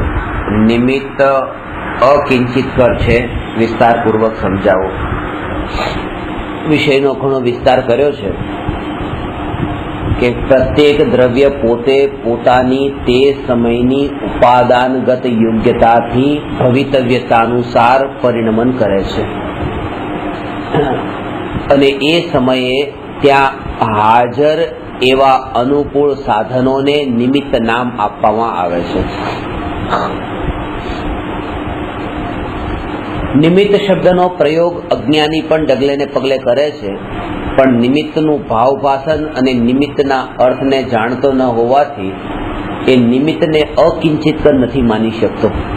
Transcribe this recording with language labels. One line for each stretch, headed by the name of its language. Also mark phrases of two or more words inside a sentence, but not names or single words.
Gujarati: નિમિત્ત અકિંચિતકર છે, વિસ્તાર પૂર્વક સમજાવો। વિષયનો ઘણો વિસ્તાર કર્યો છે કે પ્રત્યેક દ્રવ્ય પોતે પોતાની તે સમયની ઉપાદાનગત યોગ્યતાથી ભવિતવ્યતાનુસાર પરિણમન કરે છે અને એ સમયે ત્યાં હાજર એવા અનુકૂળ સાધનોને નિમિત્ત નામ આપવામાં આવે છે। નિમિત્ત શબ્દનો પ્રયોગ અજ્ઞાની પણ ડગલે ને પગલે કરે છે, પણ નિમિત્તનું ભાવભાસન અને નિમિત્તના અર્થને જાણતો ન હોવાથી એ નિમિત્તને અકિંચિતકર નથી માની શકતો।